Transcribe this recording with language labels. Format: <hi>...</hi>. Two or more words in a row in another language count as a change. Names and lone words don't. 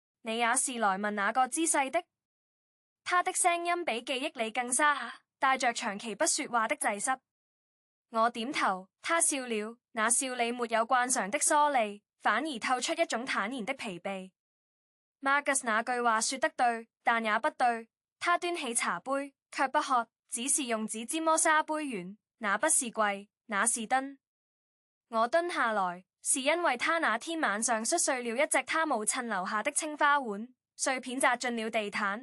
<zh>你也是來問那個姿勢的？他的聲音比記憶裡更沙啞，帶着長期不說話的滯濕。我點頭，他笑了，那笑裡沒有慣常的疏離，反而透出一種坦然的疲憊。Marcus 那句話說得對，但也不對。他端起茶杯，卻不喝，只是用指尖摩沙杯緣。那不是跪，那是蹲。我蹲下來，是因為他那天晚上摔碎了一隻他母親留下的青花碗，碎片砸進了地毯。</zh>